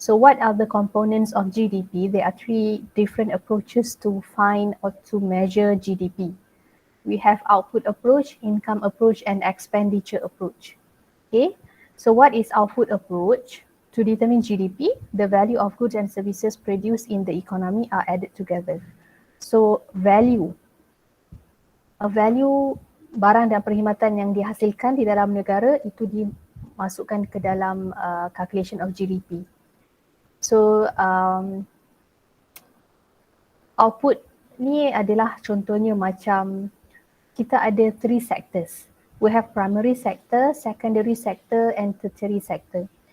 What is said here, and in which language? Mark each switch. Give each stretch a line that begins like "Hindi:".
English: So what are the components of GDP? There are three different approaches to find or to measure GDP. We have output approach, income approach, and expenditure approach. Okay, so what is output approach? To determine GDP, the value of goods and services produced in the economy are added together.
Malay: So value barang dan perkhidmatan yang dihasilkan di dalam negara itu dimasukkan ke dalam
English: calculation of GDP.
Malay: So output ni adalah contohnya macam kita ada
English: three sectors. We have primary sector, secondary sector, and tertiary sector.